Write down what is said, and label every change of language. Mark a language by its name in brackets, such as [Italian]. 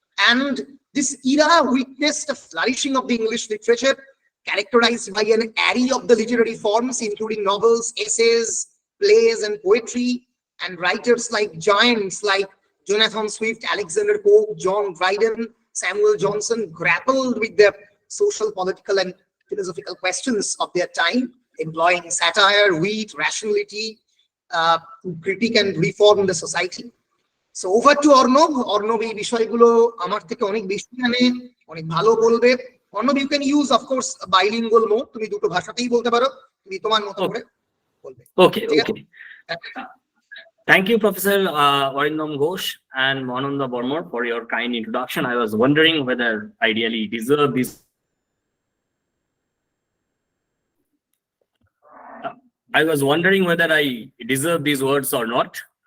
[English] And this era witnessed a flourishing of the English literature, characterized by an array of the literary forms, including novels, essays, plays, and poetry, and writers like giants like Jonathan Swift, Alexander Pope, John Dryden, Samuel Johnson grappled with the social, political, and philosophical questions of their time, employing satire, wit, rationality to critique and reform the society. So over to Arnab. [Bangla] Arnab এই বিষয়গুলো আমার থেকে অনেক বেশি জানে, অনেক ভালো বলবে। [English] Arnab, you can use, of course, bilingual mode. [Bangla] তুমি দুটো ভাষাতেই বলতে পারো, তুমি তোমার মতো করে বলবে। [English] Okay. Thank you, Professor Arnab Ghosh and Mananda Bormor, for your kind introduction. I was wondering whether I really deserve this. I was wondering whether I deserve these words or not.